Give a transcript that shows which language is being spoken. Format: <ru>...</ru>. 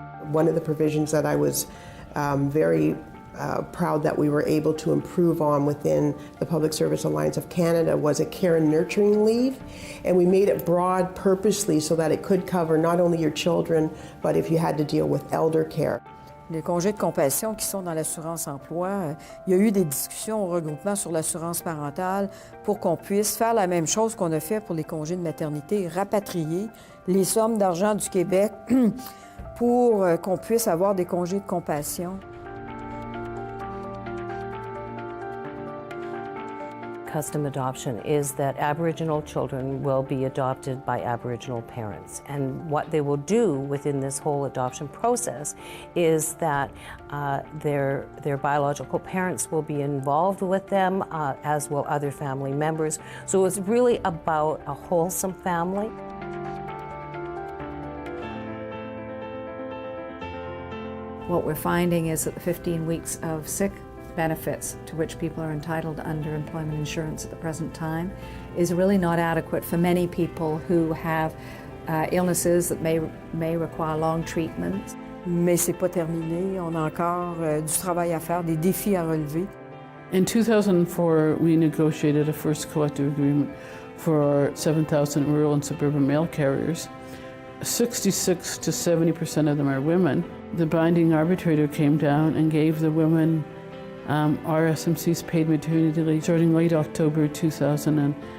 <en>One of the provisions that I was very proud that we were able to improve on within the Public Service Alliance of Canada was a care and nurturing leave, and we made it broad purposely so that it could cover not only your children, but if you had to deal with elder care.</en> <fr>Les congés de compassion qui sont dans l'assurance-emploi, il y a eu des discussions au regroupement sur l'assurance parentale pour qu'on puisse faire la même chose qu'on a fait pour les congés de maternité, rapatrier les sommes d'argent du Québec pour qu'on puisse avoir des congés de compassion.</fr> <en>Custom adoption is that Aboriginal children will be adopted by Aboriginal parents. And what they will do within this whole adoption process is that their biological parents will be involved with them, as will other family members. So it's really about a wholesome family. What we're finding is that the 15 weeks of sick benefits to which people are entitled under employment insurance at the present time is really not adequate for many people who have illnesses that may require long treatment.</en> <fr>Mais c'est pas terminé, on a encore du travail à faire, des défis à relever.</fr> <en>In 2004, we negotiated a first collective agreement for our 7,000 rural and suburban mail carriers. 66 to 70% of them are women. The binding arbitrator came down and gave the women RSMC's paid maternity leave starting late October 2011.</en>